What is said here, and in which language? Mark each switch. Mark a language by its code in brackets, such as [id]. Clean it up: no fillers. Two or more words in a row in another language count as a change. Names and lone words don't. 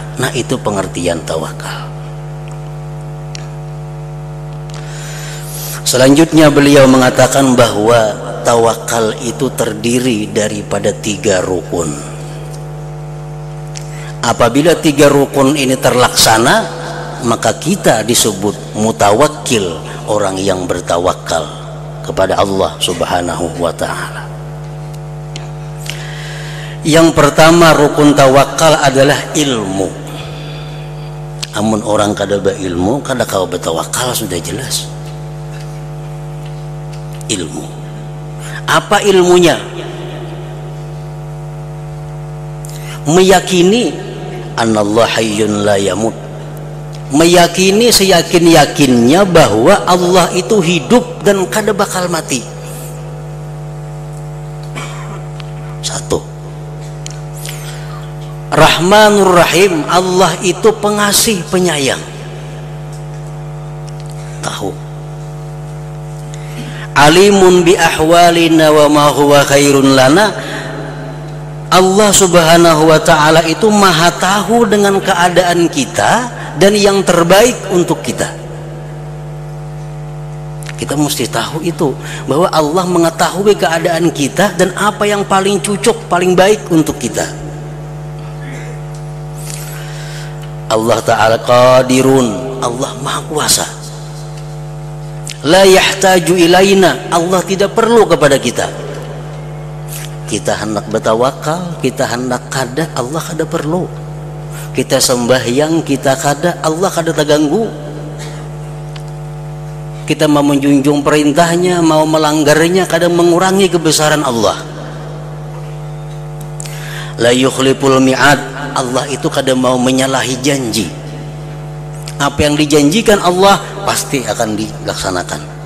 [id] Nah, itu pengertian tawakal. Selanjutnya beliau mengatakan bahwa tawakal itu terdiri daripada 3 rukun. Apabila 3 rukun ini terlaksana, maka kita disebut mutawakkil, orang yang bertawakal kepada Allah Subhanahu wa ta'ala. Yang pertama rukun tawakal adalah ilmu. [bjn] Amun orang kada berilmu, kada kau bertawakal, sudah jelas. [id] Ilmu. Apa ilmunya? [ar] Meyakini anallah hayyun la yamut. [id] Meyakini seyakin-yakinnya bahwa Allah itu hidup dan kada bakal mati. Satu. Rahmanur Rahim, Allah itu pengasih penyayang. Tahu. [ar] Alimun bi ahwalina wa ma huwa khairun lana, [id] Allah Subhanahu wa ta'ala itu maha tahu dengan keadaan kita dan yang terbaik untuk kita. Kita mesti tahu itu, bahwa Allah mengetahui keadaan kita dan apa yang paling cocok, paling baik untuk kita. Allah Ta'ala qadirun, Allah maha kuasa. [ar] La yahtaju ilaina, [id] Allah tidak perlu kepada kita. Kita hendak bertawakal, kita hendak kada, Allah kada perlu. Kita sembahyang, kita kada, Allah kada terganggu. Kita mau menjunjung perintahnya, mau melanggarnya, kada mengurangi kebesaran Allah. [ar] La yukhliful mi'ad, [id] Allah itu kada mau menyalahi janji. Apa yang dijanjikan Allah pasti akan dilaksanakan.